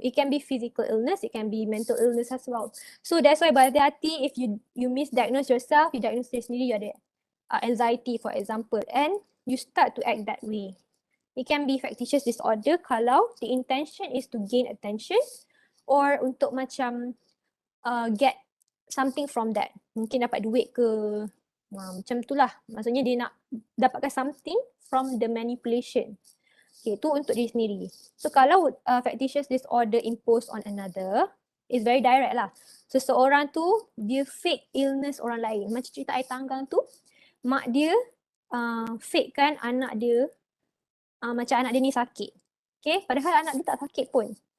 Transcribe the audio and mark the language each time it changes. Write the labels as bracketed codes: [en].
[en] It can be physical illness, it can be mental illness as well. So that's why berhati-hati if you misdiagnose yourself, you diagnose sendiri you ada anxiety for example, and you start to act that way. It can be factitious disorder kalau the intention is to gain attention or untuk macam get something from that. [ms] Mungkin dapat duit ke, macam itulah. Maksudnya dia nak dapatkan [en] something from the manipulation. [ms] Okay, tu untuk diri sendiri. [en] So kalau factitious disorder imposed on another, is very direct lah. [ms] Seseorang tu, dia fake illness orang lain. Macam cerita Ai Tanggang tu, mak dia fake kan anak dia, macam anak dia ni sakit. Okay, padahal anak dia tak sakit pun.